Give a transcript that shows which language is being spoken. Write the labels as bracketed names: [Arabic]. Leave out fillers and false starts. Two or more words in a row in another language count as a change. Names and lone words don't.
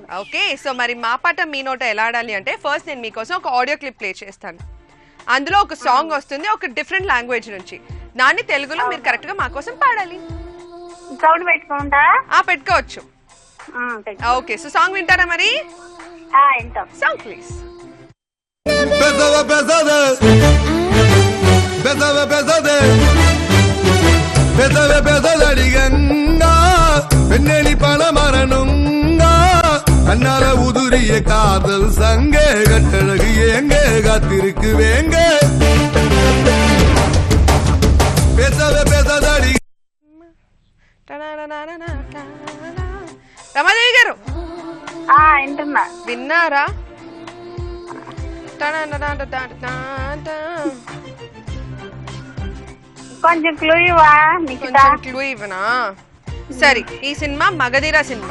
[English] okay, so [Telugu] మరి మా పాట మీ నోట ఎలా ఆడాలి అంటే, ఫస్ట్ నేను మీకోసం ఒక [English] audio clip play [Telugu] చేస్తాను. అందులో ఒక సాంగ్ వస్తుంది ఒక [English] different language [Telugu] నుంచి, దాన్ని తెలుగులో మీరు కరెక్ట్ గా మా కోసం పాడాలి. సౌండ్ పెట్టుకుంటా? పెట్టుకోవచ్చు. [English] okay, so song [Telugu] వింటారా మరి? [English] song please. [Tamil] பெண்ணெளி பண மரணங்கா கண்ணால உதுரிய காதல் சங்கே கட்டழகு ஏங்க காத்திருக்கு வேங்க பேசவே பேசாதடி. [Telugu] రమాదేవి గారు విన్నారా? కొంచెం క్లూ ఇవ్వా? క్లూ ఇవ్వనా? సరే, ఈ సినిమా మగధీర సినిమా.